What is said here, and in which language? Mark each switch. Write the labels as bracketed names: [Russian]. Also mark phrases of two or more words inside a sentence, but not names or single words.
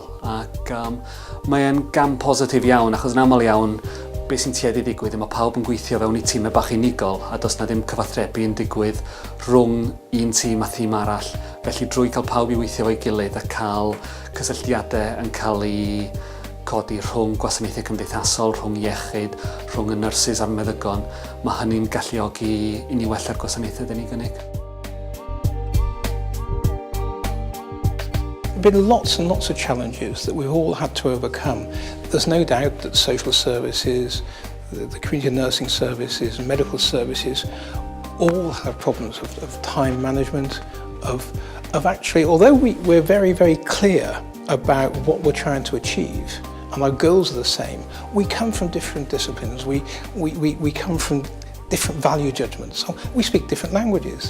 [Welsh] Ac mae'n gam positif iawn achos yn aml iawn beth sy'n tueddu digwydd yw mae pawb yn gweithio fewn I tîmau bach unigol a does na ddim cyfathrebu yn digwydd rhwng un tîm a tîm arall. Felly drwy cael pawb I weithio fo'i gilydd a cael cysylltiadau yn cael ei codi rhwng gwasanaethau cymdeithasol, rhwng iechyd, rhwng y nyrsys a'r meddygon, mae hynny'n galluogi I ni wella'r gwasanaethau dyn ni gynnig. [English] There have been lots and lots of challenges that we've all had to overcome. There's no doubt that social services, the community nursing services, medical services all have problems of time management, of actually, although we're very, very clear about what we're trying to achieve and our goals are the same, we come from different disciplines, we come from different value judgments, we speak different languages.